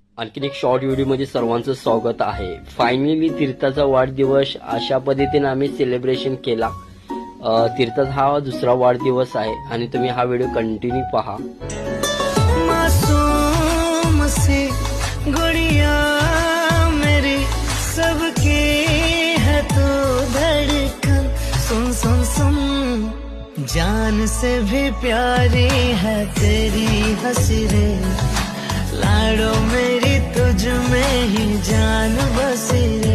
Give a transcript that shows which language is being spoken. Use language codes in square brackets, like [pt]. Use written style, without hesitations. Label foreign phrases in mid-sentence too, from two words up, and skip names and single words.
[mr] आणखीन एक शॉर्ट व्हिडिओमध्ये सर्वांचं स्वागत आहे। फायनली तीर्थाचा वाढदिवस अशा पद्धतीने आम्ही सेलिब्रेशन केला। तीर्थाचा हा दुसरा वाढदिवस आहे आणि तुम्ही हा [en] video continue [mr] पहा। [hi] मासूम सी गुड़िया मेरी सबके है तो धड़कन, सुन सुन सुन जान से भी प्यारी है तेरी हंसी रे, लाडो मेरी तुझ में ही जान बसी रे,